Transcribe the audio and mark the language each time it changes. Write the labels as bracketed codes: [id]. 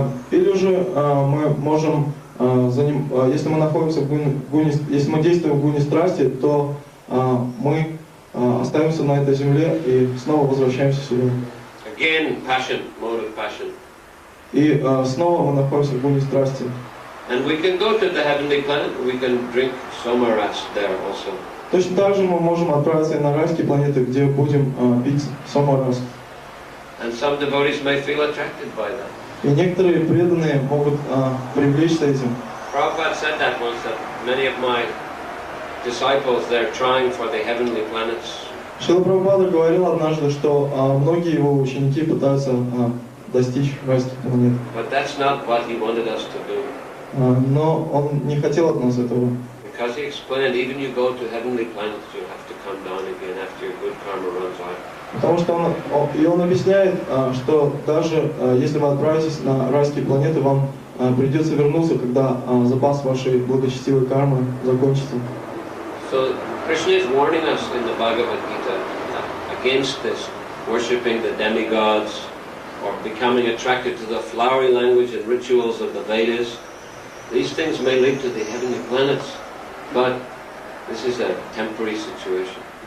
[ru] Или же мы можем, если мы находимся если мы действуем в гуне страсти, то мы остаемся на этой земле и снова возвращаемся сюда. [en] Again, passion, mode of passion. [ru] И снова мы находимся в гуне страсти. [en] And we can go to the heavenly planet. We can drink somaras there also. [ru] Точно так же мы можем отправиться и на райские планеты, где будем пить саморас. [en] And some devotees may feel attracted by that. [ru] И некоторые преданные могут привлечься этим. [en] Prabhupada said that once, that many of my disciples, they're trying for the heavenly planets. [ru] Шрила Прабхупада говорил однажды, что многие его ученики пытаются достичь райских планет. [en] But that's not what he wanted us to do. [ru] Но он не хотел от нас этого. [en] Because he explained, even you go to heavenly planets, you have to come down again after your good karma runs out. [ru] Потому что он объясняет, что даже если вы отправитесь на райские планеты, вам придется вернуться, когда запас вашей благочестивой кармы закончится. [en] So Krishna is warning us in the Bhagavad Gita against this, worshipping the demigods or becoming attracted to the flowery language and rituals of the Vedas. These things may lead to the heavenly planets, but this is a temporary situation.